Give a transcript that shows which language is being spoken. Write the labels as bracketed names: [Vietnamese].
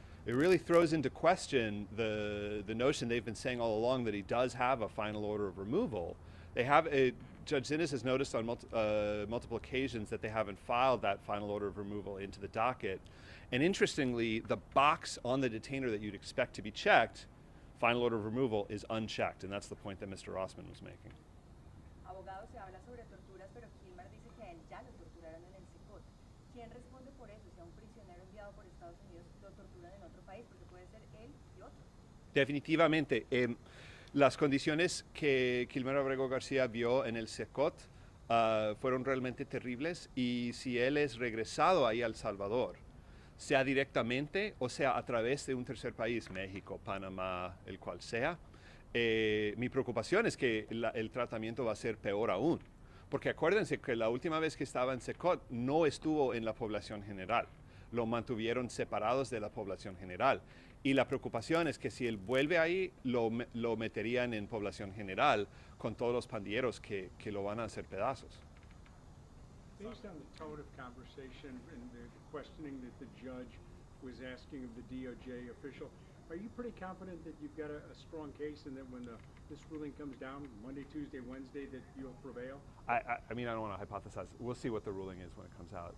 [English] It really throws into question the notion they've been saying all along that he does have a final order of removal. They have Judge Zinnes has noticed on multiple occasions that they haven't filed that final order of removal into the docket. And interestingly, the box on the detainer that you'd expect to be checked, final order of removal, is unchecked. And that's the point that Mr. Rossman was making. [Spanish] Abogado, se habla sobre torturas, pero Kilmar dice que a él ya lo torturaron en el SECOT. ¿Quién responde por eso? Si a un prisionero enviado por Estados Unidos lo torturan en otro país, porque puede ser él y otro. Definitivamente. Las condiciones que Kilmar Abrego Garcia vio en el SECOT fueron realmente terribles, y si él es regresado ahí a El Salvador, sea directamente o sea a través de un tercer país, México, Panamá, el cual sea, mi preocupación es que el tratamiento va a ser peor aún. Porque acuérdense que la última vez que estaba en SECOT no estuvo en la población general. Lo mantuvieron separados de la población general. Y la preocupación es que si él vuelve ahí, lo meterían en población general con todos los pandilleros que lo van a hacer pedazos. [English] Based on the tone of conversation and the questioning that the judge was asking of the DOJ official, are you pretty confident that you've got a strong case and that when this ruling comes down Monday, Tuesday, Wednesday, that you'll prevail? I mean, I don't want to hypothesize. We'll see what the ruling is when it comes out.